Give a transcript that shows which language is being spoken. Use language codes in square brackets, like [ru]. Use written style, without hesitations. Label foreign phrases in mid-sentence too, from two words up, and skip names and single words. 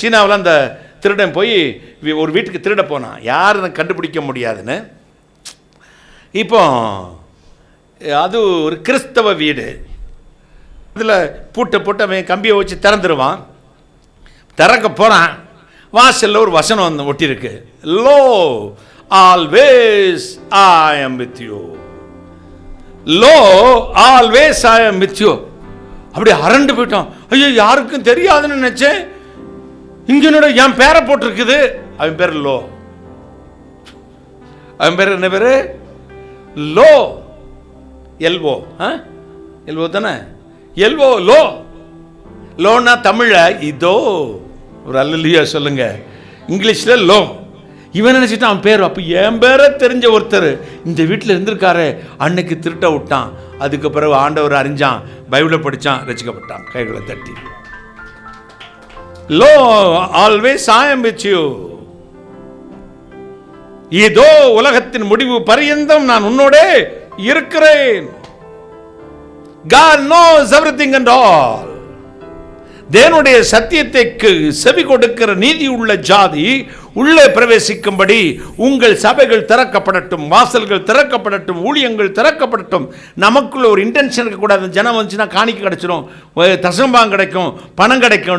[ta] சீனாவில் அந்த திருடன் போய் ஒரு வீட்டுக்கு திருட போனான், யாருன்னு கண்டுபிடிக்க முடியாதுன்னு. இப்போ அது ஒரு கிறிஸ்தவ வீடு. இதில் பூட்டை போட்டு அவன் கம்பியை வச்சு திறந்துருவான். திறக்க போகிறான், வாசலில் ஒரு வசனம் ஒட்டியிருக்கு, [en] Lo always I am with you, Lo always I am with you. [ta] அப்படி அரண்டு போயிட்டான். ஐயோ, யாருக்கும் தெரியாதுன்னு நினைச்சேன், இங்கனோட என் பேரை போட்டிருக்குது. அவன் பேர் லோ. அவன் பேர் என்ன பேரு? லோ. எல்வோ, எல்வோ தானே? எல்வோ, லோ. லோனா தமிழ இதோ. ஒரு அல்லேலூயா சொல்லுங்க. இங்கிலீஷ்ல லோ. இவன் நினைச்சிட்டான் அவன் பேர். அப்ப என் பேரை தெரிஞ்ச ஒருத்தர் இந்த வீட்டில் இருந்திருக்காரு, அன்னைக்கு திருட்ட விட்டான். அதுக்கு பிறகு ஆண்டவர் அறிஞ்சான், பைபிளை படிச்சான், ரசிக்கப்பட்டான். கைகளை தட்டி. [en] Lo, always I am with you. [ta] இதோ உலகத்தின் முடிவு பரியந்தம் நான் உன்னோட இருக்கிறேன். [en] God knows everything and all. [ta] தேவனுடைய சத்தியத்தை செவி கொடுக்கிற நீதி உள்ள ஜாதி உள்ளே பிரவேசிக்கும்படி உங்கள் சபைகள் திறக்கப்படட்டும், வாசல்கள் திறக்கப்படட்டும், ஊழியங்கள் திறக்கப்படட்டும். நமக்குள்ள ஒரு இன்டென்ஷன் இருக்கக்கூடாது. ஜனம் வந்துச்சுன்னா காணிக்கை கிடைச்சிடும், தசம்பாகம் கிடைக்கும், பணம் கிடைக்கும்.